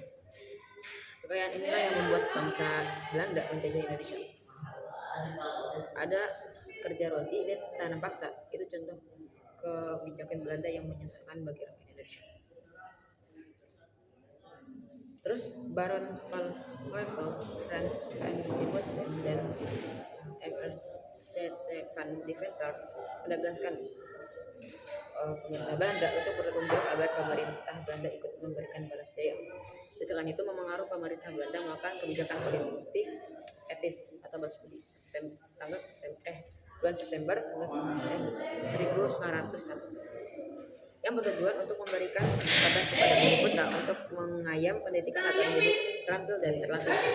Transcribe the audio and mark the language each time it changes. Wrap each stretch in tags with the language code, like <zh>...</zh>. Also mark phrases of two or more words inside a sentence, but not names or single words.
<id>Kekayaan inilah yang membuat bangsa Belanda menjajah Indonesia. Ada kerja rodi dan tanam paksa. Itu contoh kebijakan Belanda yang menyesatkan bagi rakyat Indonesia. Terus Baron van Heuvel, Frans van Diepen dan MSC van Deventer menegaskan pemerintah Belanda untuk bertanggung jawab agar pemerintah Belanda ikut memberikan balas jaya. Desakan itu memengaruhi pemerintah Belanda melakukan kebijakan politis etis atau balas budi bulan September 1901 yang bertujuan untuk memberikan kesempatan kepada Bumi Putra untuk mengayam pendidikan agar menjadi terampil dan terlatih.</id>